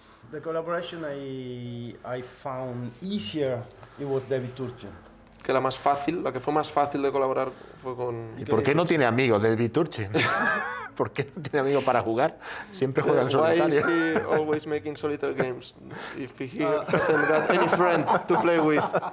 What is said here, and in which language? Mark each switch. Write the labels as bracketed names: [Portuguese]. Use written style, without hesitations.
[English] The collaboration I found easier, it was David Turchin. [Spanish] Que la que fue más fácil de colaborar fue con... ¿Y por qué no tiene amigos David Turchin? ¿Por qué no tiene amigos para jugar? Siempre juega en solitario. [English] Why is he always making solitaire games if he hasn't got any friend to play with?